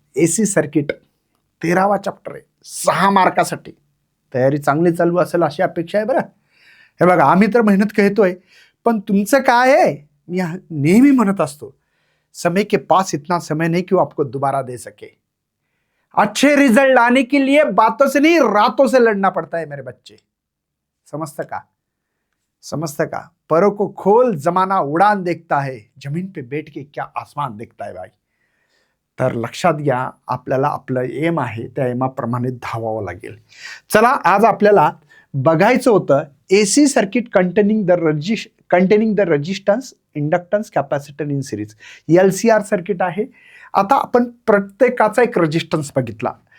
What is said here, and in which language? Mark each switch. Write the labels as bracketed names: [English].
[Marathi] AC circuit 13वा chapter आहे, 6 मार्कासाठी. तयारी चांगली चालू असेल अशी अपेक्षा आहे. बरं, हे बघा, आम्ही तर मेहनत करतोय, पण तुमचं काय आहे, मी नेहमी म्हणत असतो, [Hindi] समय के पास इतना समय नहीं कि वो आपको दोबारा दे सके. अच्छे रिजल्ट लाने के लिए बातों से नहीं रातों से लड़ना पड़ता है मेरे बच्चे. समझता का? परों को खोल, जमाना उड़ान देखता है, जमीन पे बैठ के क्या आसमान देखता है भाई. [Marathi] तर लक्षात घ्या, आपल्याला आपलं एम आहे त्या एमाप्रमाणे धावावं लागेल. चला, आज आपल्याला बघायचं होतं AC circuit containing the resistance, inductance, capacitor in series. LCR circuit आहे. आता आपण प्रत्येकाचा एक रेजिस्टन्स बघितला.